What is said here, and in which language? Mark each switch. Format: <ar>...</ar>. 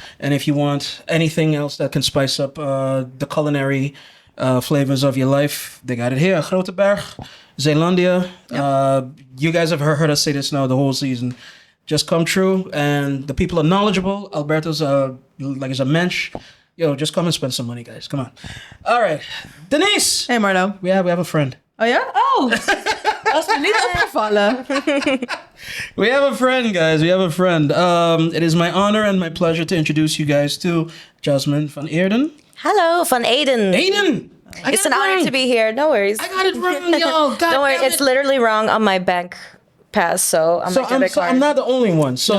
<en>And if you want anything else that can spice up the culinary flavors of your life, they got it here. Grote Berg, Zeelandia. Yep. You guys have heard us say this now the whole season. Just come true, and the people are knowledgeable. Alberto's is a mensch. Yo, just come and spend some money, guys. Come on. All right, Denise. Hey Marlo. We have a friend.</en> <nl>Oh ja? Oh! Dat is me niet opgevallen.</nl> <en>We have a friend, guys. We have a friend. It is my honor and my pleasure to introduce you guys to Jasmin van Eeden. Hello, Van Eeden. Eeden. It's an honor to be here. No worries. I got it wrong, yo. Don't worry, it's literally wrong on my bank pass, so I'm So I'm not the only one. So</en>